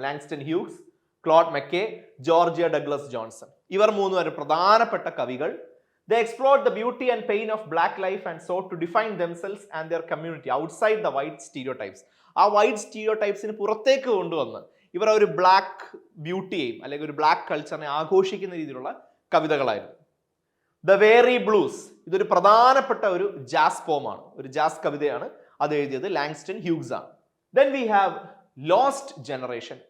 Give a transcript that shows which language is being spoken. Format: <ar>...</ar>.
<ml>Langston Hughes, Claude മെക്കേ, Georgia Douglas Johnson. ഇവർ മൂന്നുപേരും പ്രധാനപ്പെട്ട കവികൾ.</ml> <en>They explored the beauty and pain of black life and sought to define themselves and their community outside the white stereotypes.</en> <ml>ആ white സ്റ്റീരിയോടൈപ്സിന് പുറത്തേക്ക് കൊണ്ടുവന്ന് ഇവർ ഒരു black ബ്യൂട്ടിയെയും അല്ലെങ്കിൽ ഒരു ബ്ലാക്ക് കൾച്ചറിനെ ആഘോഷിക്കുന്ന രീതിയിലുള്ള കവിതകളായിരുന്നു. ദ വേറി ബ്ലൂസ്, ഇതൊരു പ്രധാനപ്പെട്ട ഒരു ജാസ് പോമാണ്, ഒരു ജാസ് കവിതയാണ്. അത് എഴുതിയത് ലാങ്സ്റ്റൺ ഹ്യൂഗ്സ് ആണ്.</ml> <en>Then we have lost generation.</en>